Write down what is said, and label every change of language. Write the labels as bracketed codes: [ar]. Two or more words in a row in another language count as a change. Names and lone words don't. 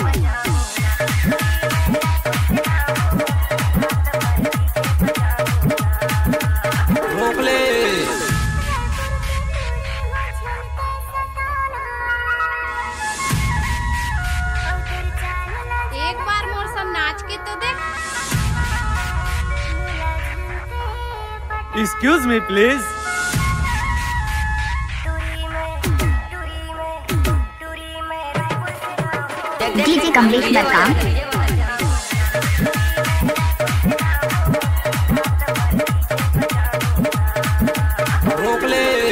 [hne] रोक ले। एक बार मोर सब नाच के तो देख। [en] Excuse me, please. [hne] डीजे कमलेश मरकाम, रोक ले।